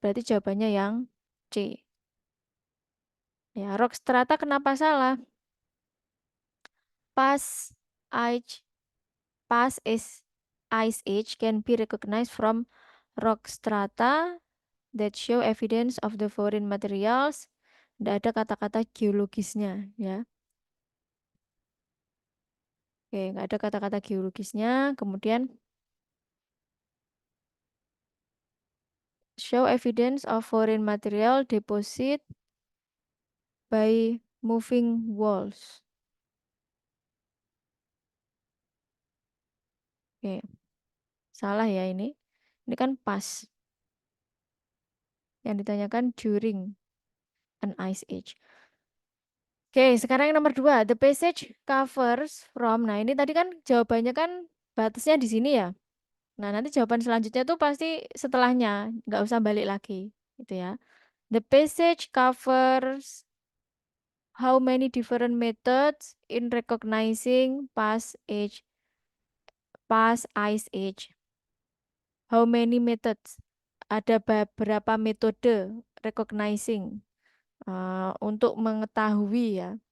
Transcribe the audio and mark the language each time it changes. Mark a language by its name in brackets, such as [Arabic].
[Indonesian] Berarti jawabannya yang C. Ya, rock strata kenapa salah? [English] Past age, past is ice age can be recognized from rock strata that show evidence of the foreign materials. [Indonesian] Tidak ada kata-kata geologisnya ya. Oke, nggak ada kata-kata geologisnya. Kemudian [English] show evidence of foreign material deposit by moving walls. [Indonesian] Oke, salah ya ini. Ini kan pas. Yang ditanyakan [English] during an ice age. [Indonesian] Oke, sekarang yang nomor 2. [English] The passage covers from. [Indonesian] Nah, ini tadi kan jawabannya kan batasnya di sini ya. Nah, nanti jawaban selanjutnya tuh pasti setelahnya. Nggak usah balik lagi. Gitu ya. [English] The passage covers how many different methods in recognizing past ice age. How many methods? [Indonesian] Ada beberapa metode recognizing untuk mengetahui ya.